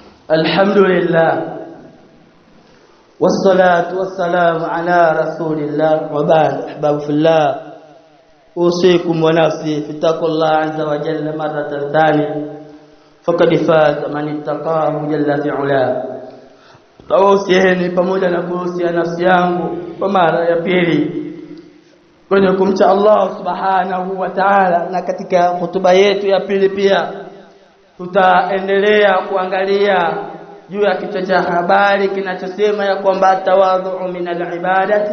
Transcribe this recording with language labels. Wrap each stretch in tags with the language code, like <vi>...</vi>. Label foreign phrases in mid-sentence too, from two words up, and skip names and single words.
<ar>الحمد لله والصلاة والسلام على رسول الله وبعد. أحباب في الله، أوصيكم ونفسي في تقوى الله عز وجل مرة ثانية، فقد فاز من اتقاه جل في علاه.</ar> <sw>Tawasieni pamoja na kuhusia nafsi yangu kwa mara ya pili kwenye kumcha Allah</sw> <ar>سبحانه وتعالى.</ar> <sw>Na katika hutuba yetu ya pili pia tutaendelea kuangalia juu ya kichwa cha habari kinachosema ya kwamba</sw> <ar>التواضع من العبادة.</ar>